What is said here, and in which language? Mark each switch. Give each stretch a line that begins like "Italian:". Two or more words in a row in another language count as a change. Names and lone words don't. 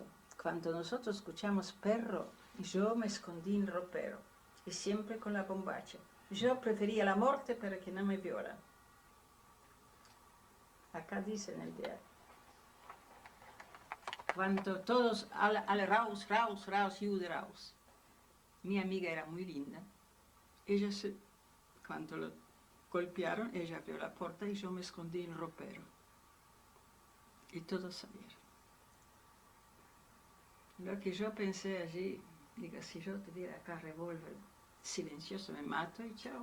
Spanish: Cuando nosotros escuchamos perro, yo me escondí en el ropero, y siempre con la bombacha. Yo prefería la muerte para que no me violan. Acá dice en el diario. Cuando todos,
German: alle raus, raus, raus, Jude raus.
Spanish: Mi amiga era muy linda. Ella cuando lo golpearon, ella abrió la puerta y yo me escondí en el ropero. Y todos salieron. Lo que yo pensé allí, digo, si yo tuviera acá revólver silencioso, me mato y chao.